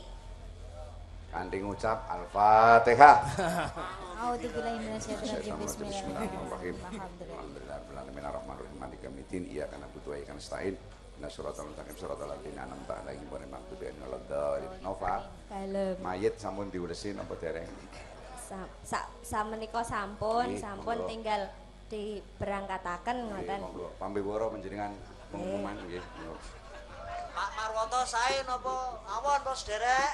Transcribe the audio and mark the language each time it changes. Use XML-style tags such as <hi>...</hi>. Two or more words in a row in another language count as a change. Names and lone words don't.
<jv>Kanthi ngucap Al-Fatihah.</jv> <ar>أعوذ بالله من الشيطان بسم الله الرحمن الرحيم. Alhamdulillah. الحمد لله رب العالمين. مالك يوم الدين. إياك نعبد وإياك نستعين اهدنا الصراط المستقيم صراط الذين أنعمت عليهم غير المغضوب عليهم ولا الضالين.</ar> <jv>Nova, Kalem. mayit sampun diuresi napa dereng? Samenika sampun, Nggih, sampun monggo. tinggal diberangkataken ngoten. Monggo pambiwara panjenengan pengumuman nggih. Monggo. Pak Marwoto sae napa awon to sederek?</jv>